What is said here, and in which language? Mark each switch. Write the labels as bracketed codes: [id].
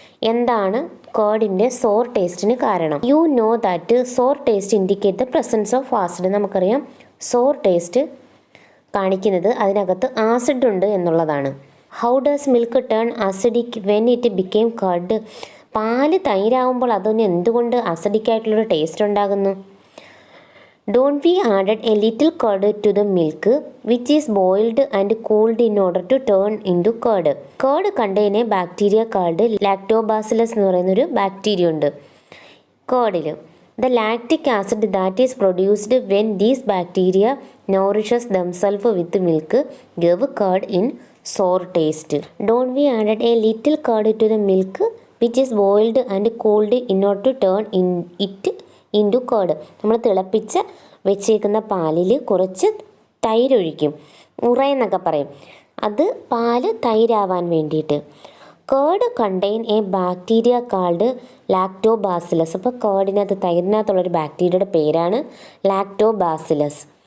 [ml] എന്താണ് കേർഡിൻ്റെ സോർ ടേസ്റ്റിന് കാരണം? [en] You know that sour taste indicate the presence of acid. [ml] നമുക്കറിയാം സോർ ടേസ്റ്റ് കാണിക്കുന്നത് അതിനകത്ത് ആസിഡ് ഉണ്ട് എന്നുള്ളതാണ്. [en] How does milk turn acidic when it became curd? [ml] പാല് തൈരാകുമ്പോൾ അതിന് എന്തുകൊണ്ട് ആസിഡിക്കായിട്ടുള്ളൊരു ടേസ്റ്റ് ഉണ്ടാകുന്നു? [en] Don't we added a little curd to the milk which is boiled and cooled in order to turn into curd. Curd contain a bacteria called lactobacillus [ml] എന്ന് പറയുന്നൊരു bacteria ഉണ്ട് കേർഡിൽ. [en] The lactic acid that is produced when these bacteria nourishes themselves with milk give curd in sour taste. Don't we added a little curd to the milk which is boiled and cooled in order to turn it into curd. [ml] നമ്മൾ തിളപ്പിച്ച് വെച്ചേക്കുന്ന പാലിൽ കുറച്ച് തൈരൊഴിക്കും, ഉറയെന്നൊക്കെ പറയും. അത് പാല് തൈരാവാൻ വേണ്ടിയിട്ട്. [en] Curd contain a bacteria called lactobacillus. [ml] അപ്പോൾ കേർഡിനകത്ത് തൈരിനകത്തുള്ളൊരു ബാക്ടീരിയയുടെ പേരാണ് ലാക്ടോബാസിലസ്.